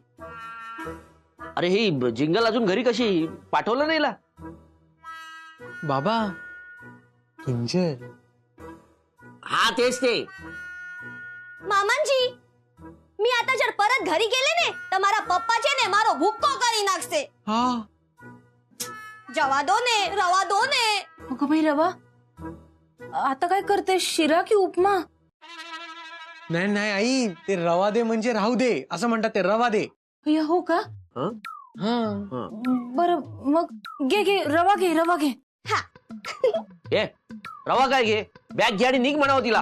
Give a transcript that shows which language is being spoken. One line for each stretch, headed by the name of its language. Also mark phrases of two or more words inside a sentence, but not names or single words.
Marathi: अरे ही जिंगल अजून घरी कशी? पाठवलं नाही ला? बाबा किंजल. हा तेच ते. मामांजी, मी आता जर परत घरी गेले ने तर
Gujarati: મારા પપ્પા છે ને મારો ભૂક્કો કરી નાખશે.
Marathi: हा
Gujarati: જવા દો ને, રવા દો ને.
Marathi: अगं बाई रवा, आता काय करते? शिरा की उपमा? नाही नाही आई, ते रवा दे म्हणजे राहू दे असं म्हणतात, ते रवा दे. या हो का? हा बरं मग घे घे रवा घे, रवा घे. ए रवा काय घे, बॅग घे आणि निघ म्हणावं तिला.